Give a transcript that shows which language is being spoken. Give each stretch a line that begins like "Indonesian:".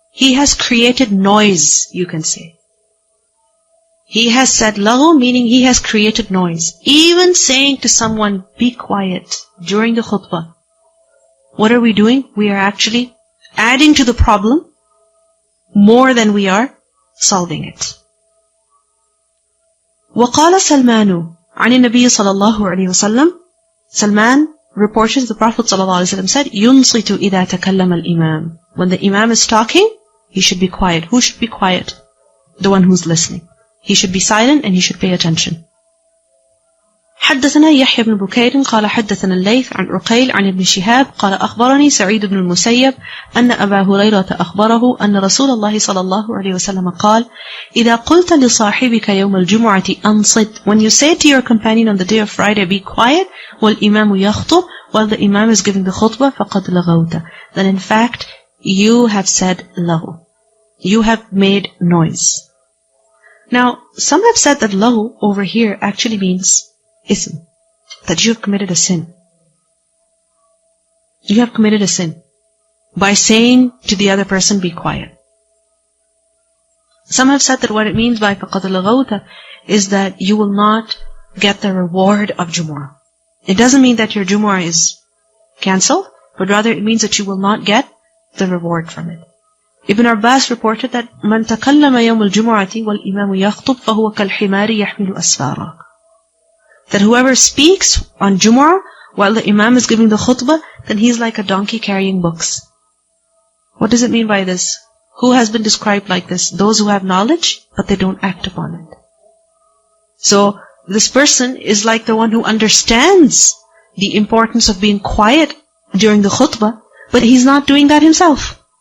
English: He has created noise, you can say. He has said laghu, meaning he has created noise. Even saying to someone, be quiet, during the khutbah. What are we doing? We are actually adding to the problem more than we are solving it.
Arabic: وقال سلمان عن النبي صلى الله عليه وسلم.
English: Salman reported the Prophet ﷺ said,
Arabic: يُنصِتُ إِذَا تَكَلَّمَ الْإِمَامِ.
English: When the Imam is talking, he should be quiet. Who should be quiet? The one who's listening. He should be silent and he should pay attention.
Arabic: حدثنا يحيى بن بكير قال حدثنا الليث عن عقيل عن ابن شهاب قال أخبرني سعيد بن المسيب أن أبا هريرة أخبره أن رسول الله صلى الله عليه وسلم قال إذا قلت لصاحبك يوم الجمعة أنصت.
English: When you say to your companion on the day of Friday, be quiet,
Arabic: والإمام يخطب,
English: while the Imam is giving the khutbah,
Arabic: فقد لغوت.
English: Then in fact, you have said lahu. You have made noise. Now, some have said that lahu over here actually means ism, that you have committed a sin. You have committed a sin by saying to the other person, be quiet. Some have said that what it means by
Arabic: فَقَدْ لَغَوْتَ
English: is that you will not get the reward of Jumu'ah. It doesn't mean that your Jumu'ah is cancelled, but rather it means that you will not get the reward from it.
Arabic: Ibn Abbas
English: reported that
Arabic: مَنْ تَكَلَّمَ يَوْمَ الْجُمُعَةِ وَالْإِمَامُ يَخْطُبْ فَهُوَ كَالْحِمَارِ يَحْمِلُ أَسْفَارًا.
English: That whoever speaks on Jumu'ah while the Imam is giving the khutbah, then he's like a donkey carrying books. What does it mean by this? Who has been described like this? Those who have knowledge, but they don't act upon it. So, this person is like the one who understands the importance of being quiet during the khutbah, but he's not doing that himself.